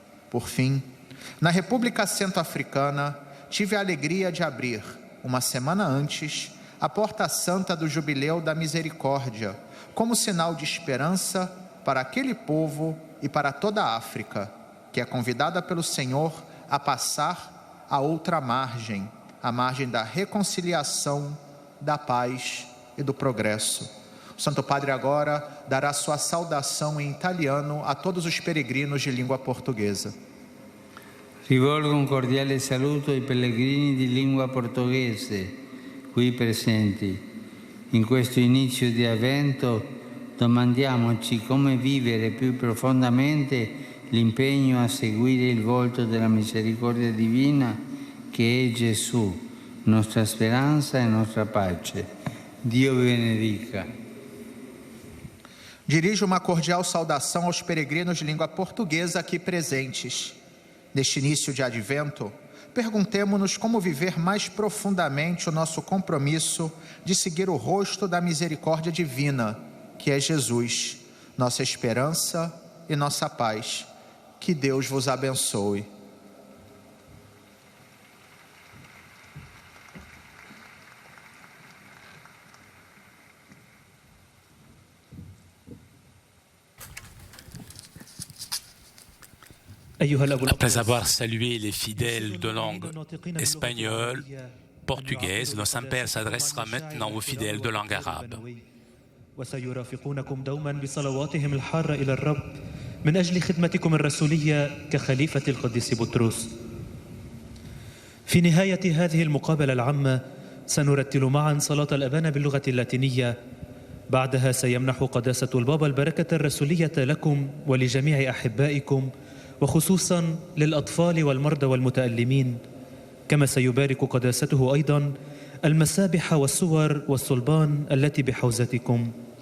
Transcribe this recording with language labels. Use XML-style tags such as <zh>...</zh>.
<pt>Por fim, na República Centro-Africana, tive a alegria de abrir, uma semana antes, a Porta Santa do Jubileu da Misericórdia, como sinal de esperança para aquele povo e para toda a África, que é convidada pelo Senhor a passar a outra margem, a margem da reconciliação, da paz e do progresso. O Santo Padre agora dará sua saudação em italiano a todos os peregrinos de língua portuguesa.</pt> <it>Rivolgo un cordiale saluto ai pellegrini di lingua portoghese qui presenti. In questo inizio di avvento domandiamoci come vivere più profondamente l'impegno a seguire il volto della misericordia divina che è Gesù, nostra speranza e nostra pace. Dio vi benedica.</it> <pt>Dirijo uma cordial saudação aos peregrinos de língua portuguesa aqui presentes. Neste início de advento, perguntemo-nos como viver mais profundamente o nosso compromisso de seguir o rosto da misericórdia divina, que é Jesus, nossa esperança e nossa paz. Que Deus vos abençoe.</pt> <fr>Après avoir salué les fidèles de langue espagnole, portugaise, le Saint-Père s'adressera maintenant aux fidèles de langue arabe.</fr> <ar>وسيرافقونكم دوما بصلواتهم الحارة إلى الرب من أجل خدمتكم الرسولية كخليفة القديس بطرس. في نهاية هذه المقابلة العامة سنرتل معا صلاة الأبانا باللغة اللاتينية. بعدها سيمنح قداسة البابا البركة الرسولية لكم ولجميع أحبائكم، وخصوصا للأطفال والمرضى والمتألمين، كما سيبارك قداسته أيضا المسابح والصور والصلبان التي بحوزتكم.</ar>